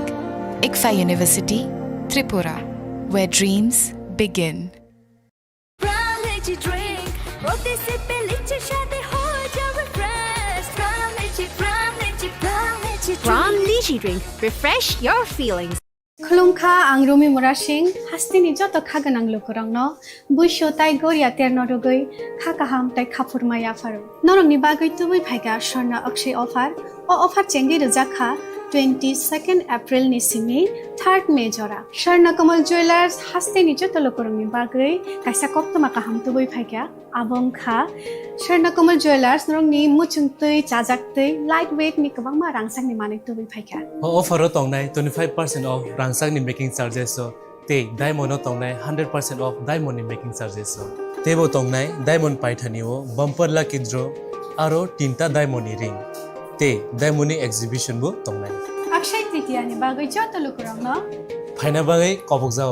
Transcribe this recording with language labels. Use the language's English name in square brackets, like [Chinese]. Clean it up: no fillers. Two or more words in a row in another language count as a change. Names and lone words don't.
[English] ICFA University, Tripura, where dreams begin. Pram Lychee Drink. Refresh your feelings. [Kok Borok] Kelongkha ang Rumi Murashing hastini joto khaganang lukurangno buisho tai goria terno rogoi khakaham tai khapurmaya faru norong ni bagoi tubui phaiga sorna [English] akshay offer [Kok Borok] o offer chengi rejakha 22 April ni simi 3 May jora Swarnakomal Jewelers haste ni joto lokorongni bagui kaisa koptoma kaham tubui phaikya abong kha Swarnakomal Jewelers norongni muchungtui chajaktui lightweight ni kabangma rangsakni manik tubui phaikya offer o tongnai [English] 25% off [Kok Borok] rangsakni [English] making charges [Kok Borok] so te diamond o tongnai [English] 100% off [Kok Borok] diamond ni [English] making charges [Kok Borok] so tebo tongnai diamond paithani o [English] bumper lucky draw [Kok Borok] aro tinta diamond ni ring te diamond ni exhibition bo tongnai Akshay Tritiya ni bagui joto lokorongno phaina bagai kobok jao